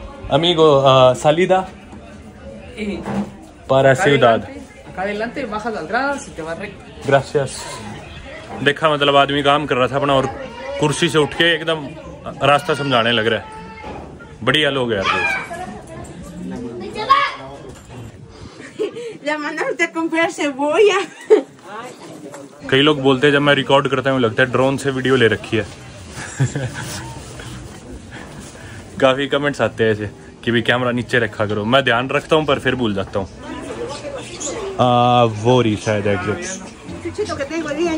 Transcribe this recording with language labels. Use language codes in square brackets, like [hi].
[es] Amigo, salida para ciudad. Acá adelante bajas las gradas y te vas recto. Gracias. [hi] देखा, मतलब आदमी काम कर रहा था अपना और कुर्सी से उठ के एकदम रास्ता समझाने लग रहा है। बढ़िया लोग है यार। [es] Llamándote a comprar cebolla. [hi] कई लोग बोलते हैं जब मैं रिकॉर्ड करता हूँ लगता है ड्रोन से वीडियो ले रखी है। काफी कमेंट्स आते हैं ऐसे कि भी कैमरा नीचे रखा करो। मैं ध्यान रखता हूँ पर फिर भूल जाता हूँ। वो रही शायद एग्जिट।